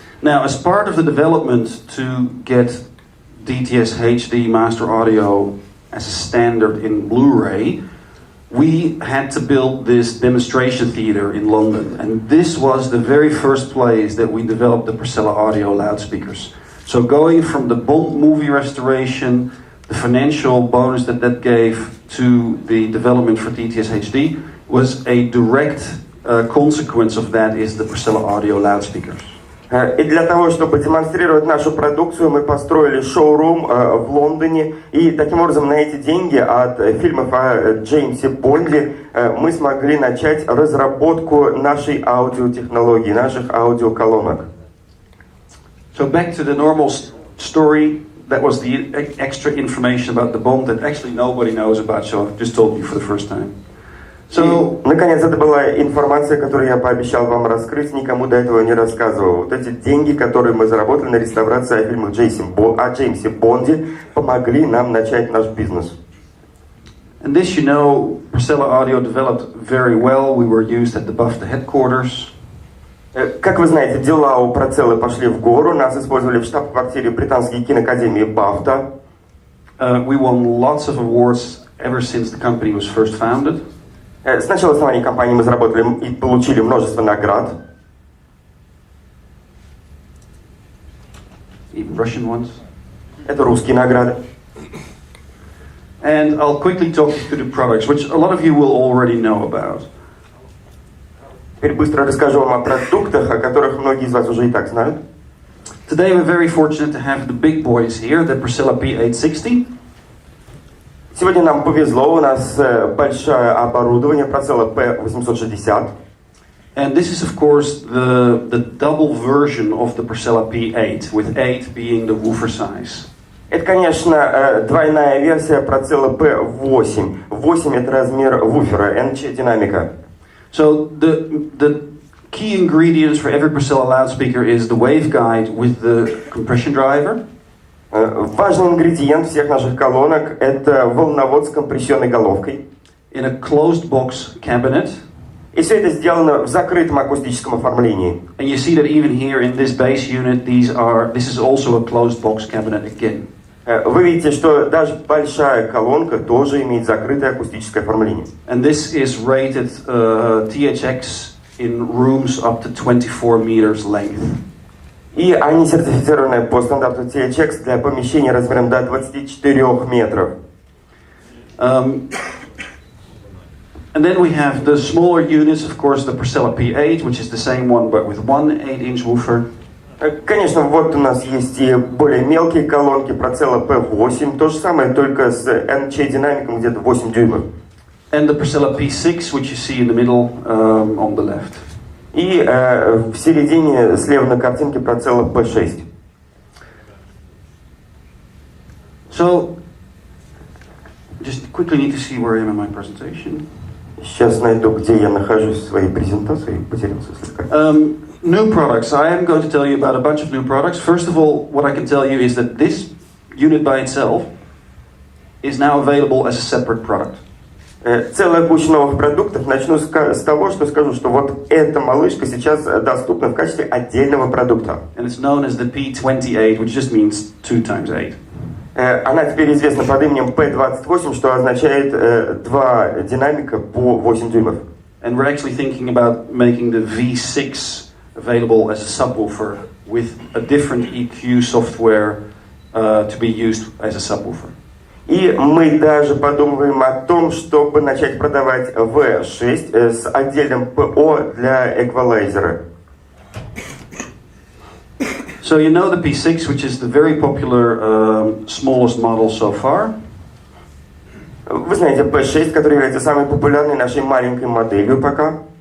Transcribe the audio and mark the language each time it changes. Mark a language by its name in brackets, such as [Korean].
[English] Now, as part of the development to get DTS HD Master Audio as a standard in Blu-ray, we had to build this demonstration theater in London, and this was the very first place that we developed the Procella audio loudspeakers. So going from the Bond movie restoration, the financial bonus that that gave, to the development for DTS HD, was a direct consequence of that is the Procella audio loudspeakers. [Russian] И для того, чтобы демонстрировать нашу продукцию, мы построили шоурум в Лондоне. И таким образом на эти деньги от фильмов о Джеймсе Бонде мы смогли начать разработку нашей аудиотехнологии, наших аудиоколонок. [English] So back to the normal story. That was the extra information about the Bond that actually nobody knows about, so I've just told you for the first time. [Russian] So, наконец, это была информация, которую я пообещал вам раскрыть, никому до этого не рассказывал. Вот эти деньги, которые мы заработали на реставрации о фильмах о Джеймсе Бонде, помогли нам начать наш бизнес. [English] And this, you know, Procella Audio developed very well. We were used at the BAFTA headquarters. [Russian] Как вы знаете, дела у Procella пошли в гору. Нас использовали в штаб-квартире британской киноакадемии BAFTA. [English] We won lots of awards ever since the company was first founded. [Russian] С начала основания компании мы заработали и получили множество наград. [English] Even Russian ones. [Russian] Это русские награды. [English] And I'll quickly talk you through the products, which a lot of you will already know about. [Russian] Теперь быстро расскажу вам о продуктах, о которых многие из вас уже и так знают. [English] Today we're very fortunate to have the big boys here, the Procella P860. [Russian] Сегодня нам повезло, у нас большое оборудование Procella P860. [English] And this is of course the double version of the Procella P8, with 8 being the woofer size. [Russian] Это, конечно, двойная версия Procella P8. 8 это размер вуфера, NC динамика. [English] So the key ingredients for every Procella loudspeaker is the waveguide with the compression driver. [Russian] Важный ингредиент всех наших колонок – это волновод с компрессионной головкой. [English] In a closed box cabinet. [Russian] И все это сделано в закрытом акустическом оформлении. [English] And you see that even here in this bass unit, this is also a closed box cabinet again. [Russian] Вы видите, что даже большая колонка тоже имеет закрытое акустическое оформление. [English] And this is rated THX in rooms up to 24 meters length. [Russian] И они сертифицированы по стандарту THX для помещений размером до 24 метров. [English] And then we have the smaller units, of course, the Procella P8, which is the same one but with one 8-inch woofer. [Russian] Конечно, вот у нас есть и более мелкие колонки, Procella P8, то же самое, только с NC динамиком где-то 8 дюймов. [English] And the Procella P6, which you see in the middle on the left. [Russian] И в середине, слева на картинке, Procella P6. [English] So, just quickly need to see where I am in my presentation. [Russian] Сейчас найду, где я нахожусь в своей презентации, потерялся слегка. [English] New products. I am going to tell you about a bunch of new products. First of all, what I can tell you is that this unit by itself is now available as a separate product. [Russian] Целая куча новых продуктов. Начну с того, что скажу, что вот эта малышка сейчас доступна в качестве отдельного продукта. [English] And it's known as the P28, which just means 2 times 8. [Russian] Она теперь известна под именем P28, что означает два динамика по 8 дюймов. [English] And we're actually thinking about making the V6 available as a subwoofer with a different EQ software to be used as a subwoofer. [Russian] И мы даже подумываем о том, чтобы начать продавать V6 с отдельным PO для эквалайзера. [English] So you know the P6, which is the very popular smallest model so far. [Russian] Вы знаете P6, который является самой популярной нашей маленькой моделью пока.